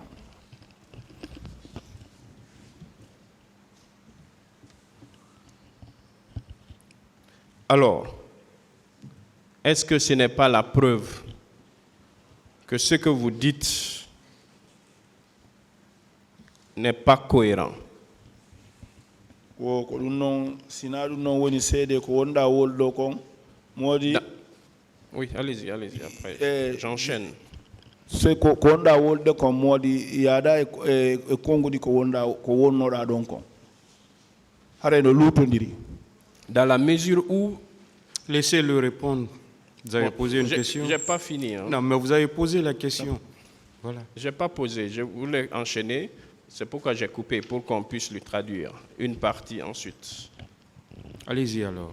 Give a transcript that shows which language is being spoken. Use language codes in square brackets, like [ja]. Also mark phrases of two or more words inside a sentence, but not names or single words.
[fr] Alors, est-ce que ce n'est pas la preuve que ce que vous dites n'est pas cohérent? Oui, Oui, allez-y, après. J'enchaîne. [ff] se ko wonda wolde ko modi yaada e kongudi ko wonda ko wonnoɗa ɗon kon hare no lutodiri. [fr] Dans la mesure où... Laissez-le répondre. Vous avez Bon, posé une question. J'ai pas fini. Hein. Non, mais vous avez posé la question. Voilà. Je n'ai pas posé, je voulais enchaîner. C'est pourquoi j'ai coupé, pour qu'on puisse lui traduire une partie ensuite. Allez-y alors.